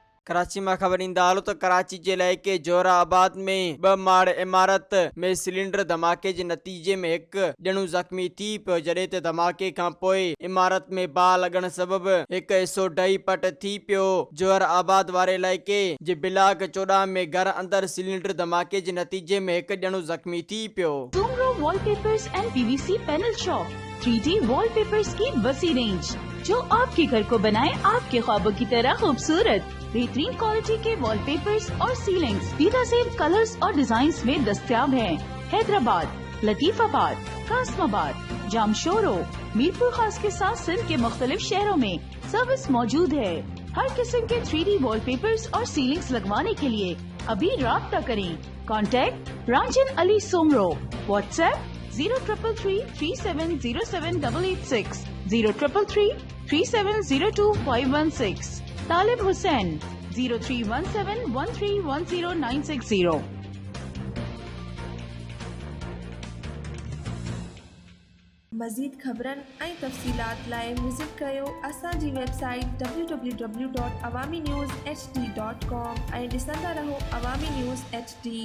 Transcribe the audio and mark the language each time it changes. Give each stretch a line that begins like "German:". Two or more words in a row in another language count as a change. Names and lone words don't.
Sindhi: कराची में खबर ईंदा हालो त कराची जे इलाइक़े जोहराबाद में 2 माड़ इमारत में सिलेंडर धमाके जे नतीजे में एक ॼणो ज़ख़्मी थी पियो, जॾहिं त धमाके खां पोइ इमारत में बाहि लॻण सबबि हिकु हिसो ढही पट थी पियो। जोहराबाद वारे इलाइक़े जे ब्लॉक 14 में घर अंदर सिलेंडर धमाके जे नतीजे में एक ॼणो ज़ख़्मी थी पियो।
Urdu: سومرو وال پیپرز اینڈ پی وی سی پینل شاپ 3D وال پیپرز کی وسیع رینج جو آپ کے گھر کو بنائے آپ کے خوابوں کی طرح خوبصورت. بہترین کوالٹی کے وال پیپرز اور سیلنگز بہترین کلرز اور ڈیزائنز میں دستیاب ہیں. حیدرآباد، لطیف آباد، قاسم آباد، جامشورو، میرپور خاص کے ساتھ سندھ کے مختلف شہروں میں سروس موجود ہے. ہر قسم کے 3D وال پیپرز اور سیلنگز لگوانے کے لیے ابھی رابطہ کریں. کانٹیکٹ رانجھن علی سومرو۔ واٹس ایپ 0333370786 03333702 طالب حسین 0317131096
Sindhi: मज़ीद ख़बरन ऐं तफ़सीलात लाइ विज़िट कयो असांजी वेबसाइट www.awamiNewsHD.com ऐं ॾिसंदा रहो अवामी न्यूज़ HD।